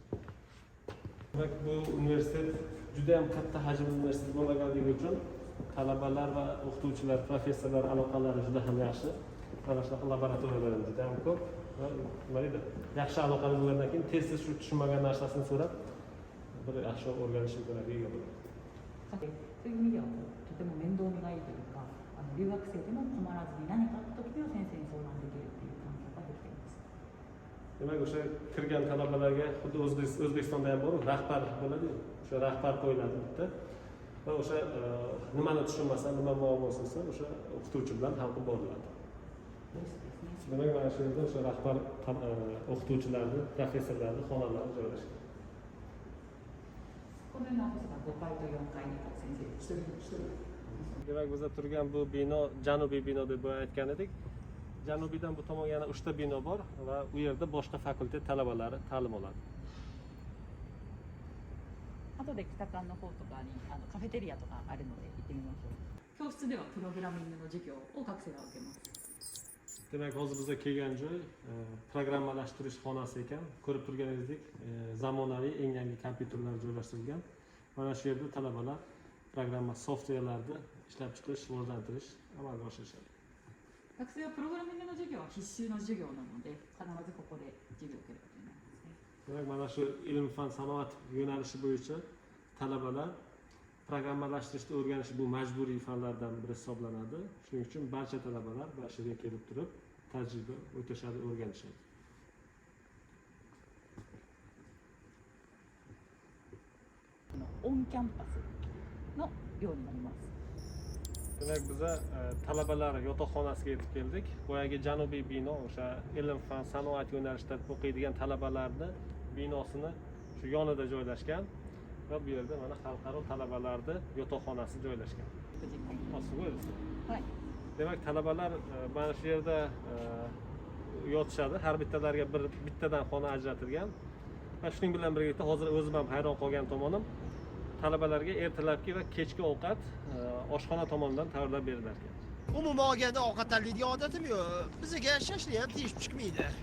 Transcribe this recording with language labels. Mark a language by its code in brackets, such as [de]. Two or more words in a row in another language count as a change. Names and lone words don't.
[uz] Demak, bu universitet juda ham katta hajmli universitet bo'lganligi uchun talabalar va o'qituvchilar, professorlar aloqalari juda ham yaxshi. Mana shunaqa labaratoriyalar juda ham ko'p va nima deydi, yaxshi aloqalar bo'lgandan keyin tez-tez shu tushunmagan narsasini so'rab bir yaxshi o'rganish imkoniyatiga ega bo'ladi. [ja] そういう意味ではとても面倒見がいいというか、留学生でも困らずに何かあった時には先生に相談できるっていう環境ができています。 [uz] Demak, o'sha kirgan talabalarga xuddi O'zbekistonda ham bor, rahbar bo'ladi-yu. O'sha rahbar qo'yiladi bitta. Va o'sha nimani tushunmasa, nima muammosi bo'lsa, o'sha o'qituvchi bilan hal qilib boriladi. Demak, mana shu yerda o'sha rahbar o'qituvchilarni, professorlarni xonalari joylashgan. [ja] このようなオフィスが5階と4階に先生1人。 [uz] Demak, bizda turgan bu bino janubiy bino deb aytgan edik. Janubiydan bu tomon yana 3 ta bino bor va u yerda boshqa fakultet talabalari ta'lim oladi. [ja] 後で北館の方とかにカフェテリアとかあるので行ってみましょう。教室ではプログラミングの授業を学生が受けます。 [uz] Demak, hozir bizga kelgan joy programmalashtirish xonasi ekan. Ko'rib turganingizdek, zamonaviy eng yangi kompyuterlar joylashtirilgan. Mana shu yerda talabalar programma softverlarni ishlab chiqish, rivojlantirish amalga oshirishadi. [ja] 学生はプログラミングの授業は必修の授業なので必ずここで授業を受けることになりますね。 [uz] Demak, mana shu ilm fan sanoat yo'nalishi bo'yicha talabalar programmalashtirishni o'rganish bu majburiy fanlardan biri hisoblanadi. Shuning uchun barcha talabalar mana shu yerga kelib turib tajriba o'tashadi, o'rganishadi. [ja] オンキャンパスの寮になります。 [uz] Demak, biza talabalar yotoqxonasiga yetib keldik. Boyagi janubiy bino o'sha ilm fan sanoat yo'nalishida o'qiydigan talabalarni binosini shu yonida joylashgan va bu yerda mana xalqaro talabalarni yotoqxonasi joylashgan. [ja] すごいですね。はい。 [uz] Demak, talabalar mana shu yerda yotishadi. Har bittalariga bittadan xona ajratilgan. Va shuning bilan birga hozir o'zim ham hayron qolgan tomonim, talabalarga ertalabki va kechki ovqat oshxona tomonidan tayyorlab berilar ekan. Umuman olganda ovqatlanadigan odatim yo'q. Bizga shashlik ham tegishib chiqmaydi.